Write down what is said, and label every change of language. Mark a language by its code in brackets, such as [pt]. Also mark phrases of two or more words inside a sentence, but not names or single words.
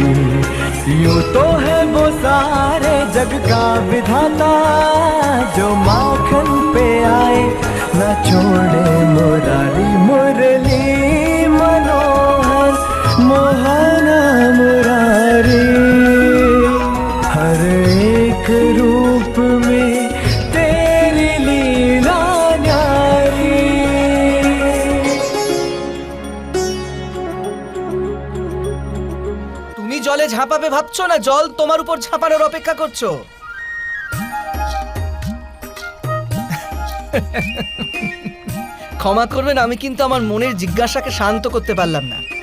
[hi] यूं तो है वो सारे जग का विधाता, जो माखन पे आए न छोड़े मुरारी। मुरली मनोहर मोहना मुरारी, हर एक रूप में तेरी लीला न्यारी। [bn] তুমি জলে ঝাঁপাবে ভাবছো না জল তোমার উপর ঝাঁপানোর অপেক্ষা করছো? ক্ষমা করবেন, আমি কিন্তু আমার মনের জিজ্ঞাসাকে শান্ত করতে পারলাম না।